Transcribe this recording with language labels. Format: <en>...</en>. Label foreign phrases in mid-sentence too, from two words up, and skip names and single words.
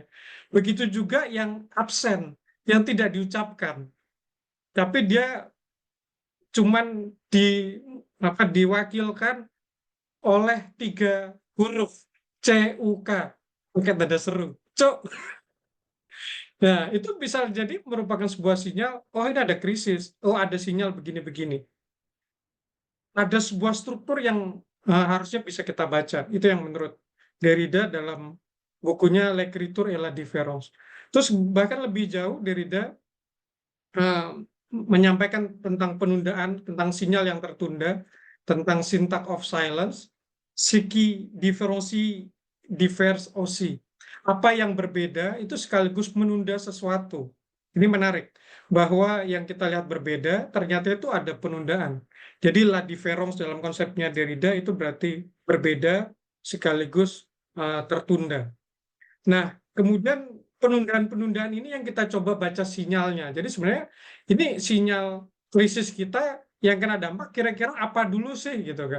<id>Begitu juga yang absen, yang tidak diucapkan, tapi dia cuman diwakilkan oleh 3 huruf CUK, pakai tanda seru, cok. Nah, itu bisa jadi merupakan sebuah sinyal, oh ini ada krisis, oh ada sinyal begini-begini. Ada sebuah struktur yang harusnya bisa kita baca. Itu yang menurut Derrida dalam bukunya L'écriture et la différence. Terus bahkan lebih jauh Derrida menyampaikan tentang penundaan, tentang sinyal yang tertunda, tentang</id> <en>syntax of silence, siki diferensi divers osi.</en> <id>Apa yang berbeda itu sekaligus menunda sesuatu. Ini menarik, bahwa yang kita lihat berbeda, ternyata itu ada penundaan. Jadi</id> <fr>la différence</fr> <id>dalam konsepnya Derrida itu berarti berbeda sekaligus tertunda. Nah, kemudian penundaan-penundaan ini yang kita coba baca sinyalnya. Jadi sebenarnya ini sinyal krisis kita yang kena dampak kira-kira apa dulu sih gitu kan.</id>